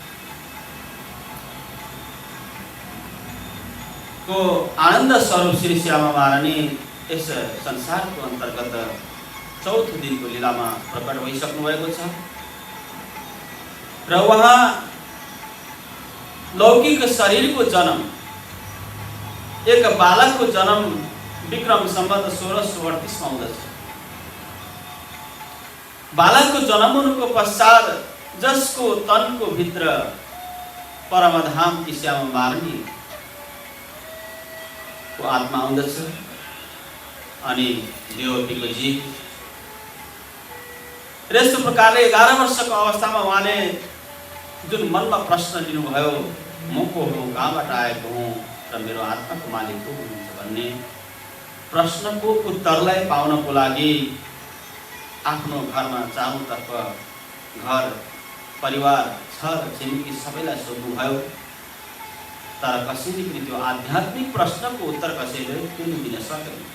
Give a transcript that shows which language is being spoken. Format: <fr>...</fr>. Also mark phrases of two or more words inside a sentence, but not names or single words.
<ne>को आनन्द स्वरूप श्री श्यामा महारानी यस संसारको अन्तर्गत चौथो दिनको लीलामा प्रकट भइसक्नु भएको छ र उहाँ लौकिक शरीरको जन्म, एक बालकको जन्म विक्रम सम्वत 1638 मा हुँदछ। बालकको जन्म हुनुको पश्चात जसको तनको भित्र परमधाम की श्यामा महारानी को आत्मा आउँदछ अनि देवतीको जीव। यस्तो प्रकारले 11 वर्षको अवस्थामा उहाँले जुन मनमा प्रश्न लिनुभयो, म को हो, कहाँबाट आएको हुँ र मेरो आत्माको मालिक को हुनुहुन्छ भन्ने प्रश्नको उत्तरलाई पाउनको लागि आफ्नो घरमा चारौँतर्फ घर परिवार छर छिमेकी सबैलाई सोध्नुभयो, तर कसैले पनि त्यो आध्यात्मिक प्रश्नको उत्तर कसैले पनि दिन सकेन।</ne>